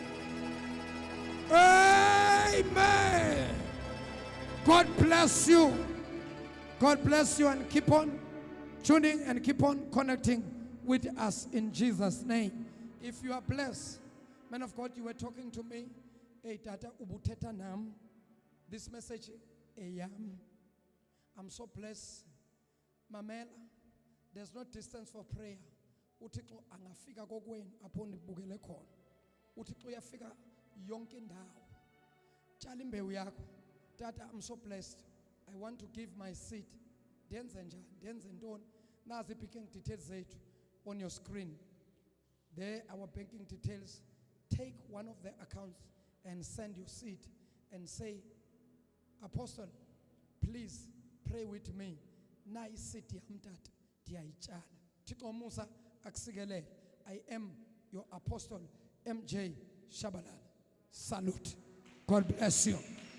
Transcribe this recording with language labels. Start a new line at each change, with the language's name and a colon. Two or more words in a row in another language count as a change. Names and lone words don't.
English: Amen. God bless you. God bless you, and keep on tuning and keep on connecting with us in Jesus' name. If you are blessed, man of God, you were talking to me.
Xhosa: Hey, Tata, ubuteta nam.
English: This message, I'm so blessed. Mamela, there's no distance for prayer.
Xhosa: Uthixo angafika kokweni apho ndibukele khona. Uthixo uyafika yonke indawo. Tshala imbewu yakho. Tata,
English: I'm so blessed. I want to give my seed.
Xhosa: Ndenze njani? Ndenze ntoni?
English: Nazi banking details zethu on your screen. There our banking details. Take one of the accounts and send your seed and say, Apostle, please pray with me.
Xhosa: Na isiti Umthatha ndiyayitshala. Thixo Musa akusikelele.
English: I am your apostle, MJ Tshabalala. Salute. God bless you.